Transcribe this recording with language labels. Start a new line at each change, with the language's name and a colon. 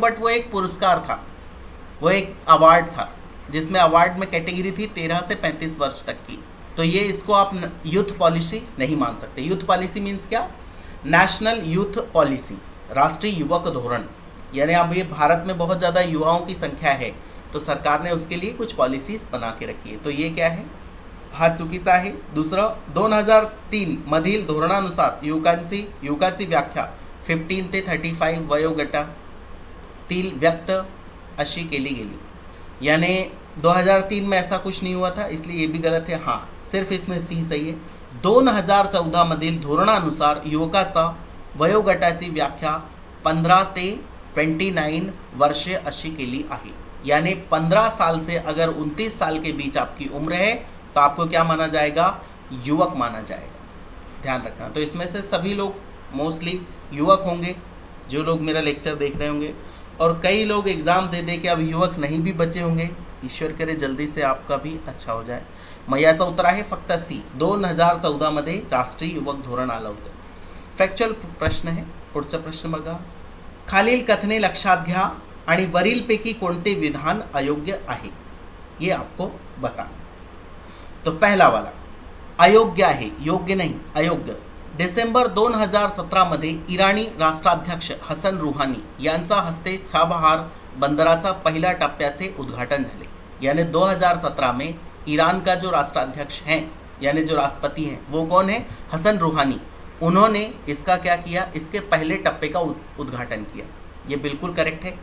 Hindi: But वो एक पुरस्कार था, वो एक अवार्ड था जिसमें अवार्ड में कैटेगरी थी 13 से 35 वर्ष तक की. तो ये इसको आप यूथ पॉलिसी नहीं मान सकते। यूथ पॉलिसी मीन्स क्या? नेशनल यूथ पॉलिसी, राष्ट्रीय युवक धोरण। यानी अब ये भारत में बहुत ज़्यादा युवाओं की संख्या है, तो सरकार ने उसके लिए कुछ पॉलिसीज बना के रखी है। तो ये क्या है?
Marathi: हा चुकीचा आहे। दुसरं, 2003 मधील धोरणानुसार युवकाची व्याख्या 15 ते 35 वयोगटातील व्यक्त अशी केली गेली।
Hindi: यानी 2003 में ऐसा कुछ नहीं हुआ था, इसलिए ये भी गलत है। हाँ, सिर्फ इसमें सी सही है।
Marathi: 2014 मधील धोरणानुसार युवकाचा वयोगटाची व्याख्या 15 ते 29 वर्षे अशी केली आहे।
Hindi: यानी 15 साल से अगर 29 साल के बीच आपकी उम्र है तो आपको क्या माना जाएगा? युवक माना जाएगा। ध्यान रखना। तो इसमें से सभी लोग मोस्टली युवक होंगे जो लोग मेरा लेक्चर देख रहे होंगे, और कई लोग एग्ज़ाम दे दे के अब युवक नहीं भी बचे होंगे। ईश्वर करे जल्दी से आपका भी अच्छा हो जाए।
Marathi: मग याचं उत्तर आहे फक्त सी। 2014 मध्ये राष्ट्रीय युवक धोरण आलं होतं। फॅक्च्युअल प्रश्न आहे। पुढचा प्रश्न बघा। खालील कथने लक्षात घ्या आणि वरीलपैकी कोणते विधान अयोग्य आहे
Hindi: ये आपको बताना। तो पहला वाला
Marathi: अयोग्य आहे,
Hindi: योग्य नहीं, अयोग्य।
Marathi: डिसेंबर 2017 मध्ये इराणी राष्ट्राध्यक्ष हसन रुहानी यांचा हस्ते चाबहार बंदराचा पहिल्या टप्प्याचे उद्घाटन झाले।
Hindi: यानी 2017 में ईरान का जो राष्ट्राध्यक्ष हैं, यानी जो राष्ट्रपति हैं, वो कौन है? हसन रुहानी। उन्होंने इसका क्या किया? इसके पहले टप्पे का उद्घाटन किया। ये बिल्कुल करेक्ट है।